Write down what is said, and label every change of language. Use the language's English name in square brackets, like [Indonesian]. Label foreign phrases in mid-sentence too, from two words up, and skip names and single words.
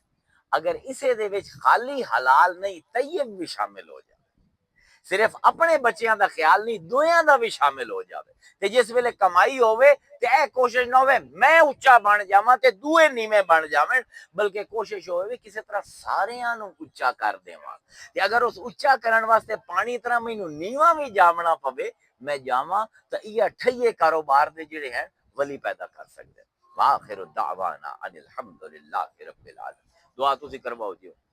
[Punjabi] ਅਗਰ ਇਸੇ ਦੇ ਵਿੱਚ ਖਾਲੀ ਹਲਾਲ ਨਹੀਂ, ਤੈਯਬ ਵੀ ਸ਼ਾਮਿਲ ਹੋ ਜਾਵੇ, ਸਿਰਫ ਆਪਣੇ ਬੱਚਿਆਂ ਦਾ ਖਿਆਲ ਨਹੀਂ, ਦੁਇਆਂ ਦਾ ਵੀ ਸ਼ਾਮਿਲ ਹੋ ਜਾਵੇ, ਤੇ ਜਿਸ ਵੇਲੇ ਕਮਾਈ ਹੋਵੇ ਤੇ ਇਹ ਕੋਸ਼ਿਸ਼ ਨਾ ਹੋਵੇ ਮੈਂ ਉੱਚਾ ਬਣ ਜਾਵਾਂ ਤੇ ਦੂਏ ਨੀਵੇਂ ਬਣ ਜਾਵਣ, ਬਲਕਿ ਕੋਸ਼ਿਸ਼ ਹੋਵੇ ਕਿਸੇ ਤਰ੍ਹਾਂ ਸਾਰਿਆਂ ਨੂੰ ਉੱਚਾ ਕਰ ਦੇਵਾਂ। ਤੇ ਅਗਰ ਉਸ ਉੱਚਾ ਕਰਨ ਵਾਸਤੇ ਪਾਣੀ ਤਰ੍ਹਾਂ ਮੈਨੂੰ ਨੀਵਾਂ ਵੀ ਜਾਵਣਾ ਪਵੇ, ਮੈਂ ਜਾਵਾਂ, ਤਾਂ ਇਹ ਅਠਈਏ ਕਾਰੋਬਾਰ ਦੇ ਜਿਹੜੇ ਹੈ ਵਲੀ ਪੈਦਾ ਕਰ ਸਕਦੇ। [Arabic] وآخر دعوانا أن الحمد لله رب العالمين. [Punjabi] दुआ ਤੁਸੀਂ ਕਰਵਾਓ ਜੀ।